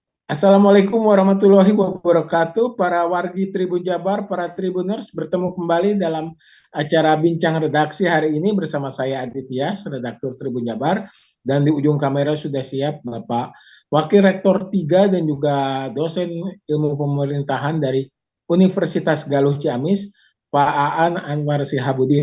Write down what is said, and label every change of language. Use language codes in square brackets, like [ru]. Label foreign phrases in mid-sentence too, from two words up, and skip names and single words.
[ar] السلام عليكم ورحمة الله وبركاته, [id] para wargi Tribun Jabar, para Tribuners, bertemu kembali dalam acara Bincang Redaksi hari ini bersama saya Aditya, redaktur Tribun Jabar, dan di ujung kamera sudah siap Bapak Wakil Rektor 3 dan juga dosen ilmu pemerintahan dari Universitas Galuh Ciamis, Pak Aan Anwar Sihabudin.